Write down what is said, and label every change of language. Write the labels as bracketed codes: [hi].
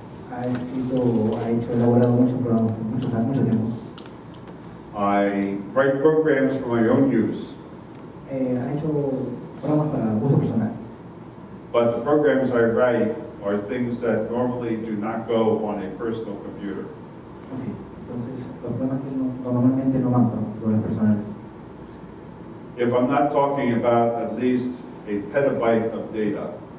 [es] Ha hecho elaborado muchos programas por mucho tiempo. [en] I write programs for my own use, [es] Ha hecho programas para uso personal. [en] but the programs I write are things that normally do not go on a personal computer. Okay. [es] Entonces, los programas que normalmente no van para computadoras personales. [en] If I'm not talking about at least a petabyte of data,